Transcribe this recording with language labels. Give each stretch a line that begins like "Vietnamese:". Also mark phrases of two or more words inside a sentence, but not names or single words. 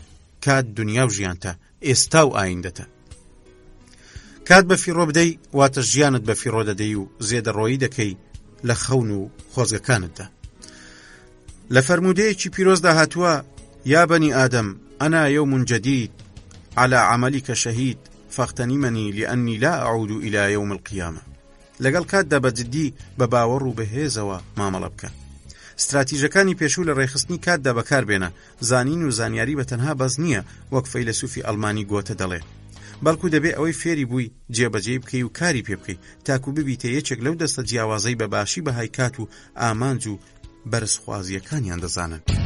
Central Kurdish: کات دنیا و ژیانتە، ئێستا و ئایندەتە. کات بە فیڕۆ بدەی واتە ژیانت بە فیڕۆ دەدەی و زێدەڕۆیی دەکەی لە خەون و خۆزگەکانتدا. لە فەرمودەیەکی پیرۆزدا هاتووە
Arabic: یا بەنی ئادەم ئەنا یەوم جەدید على عملك شهید فاغتنمني لأني لا أعود إلى يوم القيامة.
Central Kurdish: لەگەڵ کاتدا بەجددی بە باوەڕ و بەهێزەوە مامەڵە بکە. استراتیژەکانی پێشوو لە ڕێخستنی کاتدا بەکاربێنە. زانین و زانیاری بە تەنها بەز نییە وەک فەیلسوفی ئەڵمانی گۆتە دەڵێ، بەڵکو دەبێ ئەوەی فێری بووی جێبەجێ بکەی و کاری پێ بکەی تاکو ببیتە یەکێک لەو دەستە جیاوازەی بە باشی بەهای کات و ئامانج و بەرزخوازیەکانیان دەزانن.